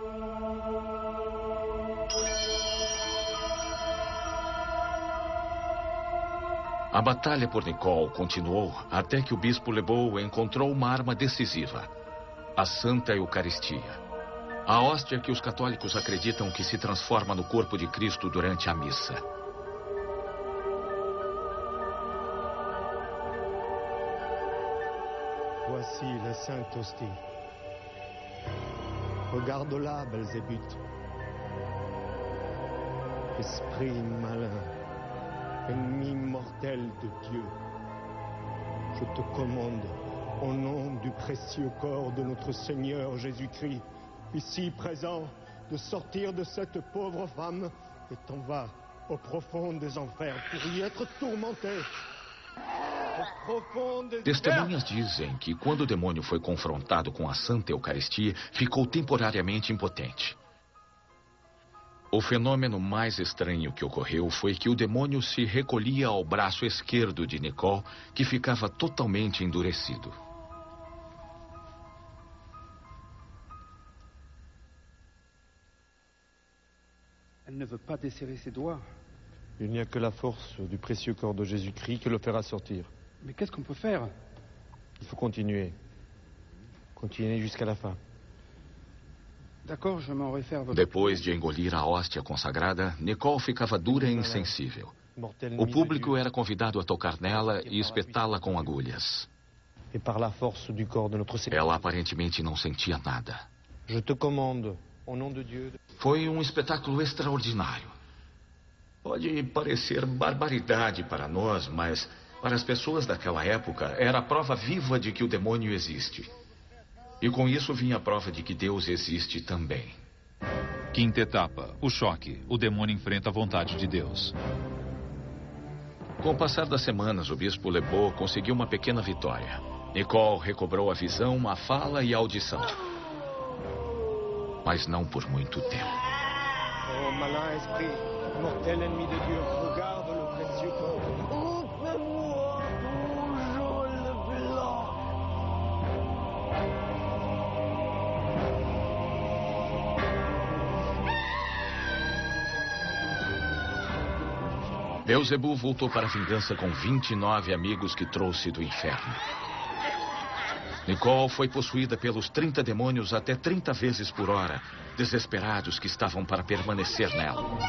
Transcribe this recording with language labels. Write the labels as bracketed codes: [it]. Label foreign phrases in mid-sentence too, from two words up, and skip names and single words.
[pt] A batalha por Nicole continuou até que o bispo Lebeau encontrou uma arma decisiva: a Santa Eucaristia. A hóstia que os católicos acreditam que se transforma no corpo de Cristo durante a missa. [fr] Voici la Sainte Hostie. Regarde-la, Belzébuth. Esprit malin, ennemi mortel de Dieu. Je te commande, au nom du précieux corps de notre Seigneur Jésus-Christ, ici présent, de sortir de cette pauvre femme et t'en vas au profond des enfers pour y être tourmenté. [pt] Testemunhas dizem que quando o demônio foi confrontado com a Santa Eucaristia, ficou temporariamente impotente. O fenômeno mais estranho que ocorreu foi que o demônio se recolhia ao braço esquerdo de Nicole, que ficava totalmente endurecido. [fr] Elle ne veut pas desserrer ses doigts. Il n'y a que la force du précieux corps de Jésus-Christ qui le fera sortir. Mais qu'est-ce qu'on peut faire? Il faut continuer. Continuer jusqu'à la fin. D'accord, je m'en réfère à votre... [pt] Depois de engolir a hóstia consagrada, Nicole ficava dura e insensível. O público era convidado a tocar nela e espetá-la com agulhas. [fr] Et par la force du corps de notre Seigneur. [pt] Ela aparentemente não sentia nada. [fr] Je te commande, au nom de Dieu. [pt] Foi um espetáculo extraordinário. Pode parecer barbaridade para nós, mas para as pessoas daquela época era a prova viva de que o demônio existe. E com isso vinha a prova de que Deus existe também. Quinta etapa. O choque. O demônio enfrenta a vontade de Deus. Com o passar das semanas, o bispo Lebeau conseguiu uma pequena vitória. Nicole recobrou a visão, a fala e a audição. Mas não por muito tempo. [fr] Oh, malin esprit, mortel ennemi de Dieu, regarde le précieux corps. Ôte-moi ton jaune blanc. [pt] Beelzebub voltou para a vingança com 29 amigos que trouxe do inferno. Nicole foi possuída pelos 30 demônios até 30 vezes por hora, desesperados que estavam para permanecer nela.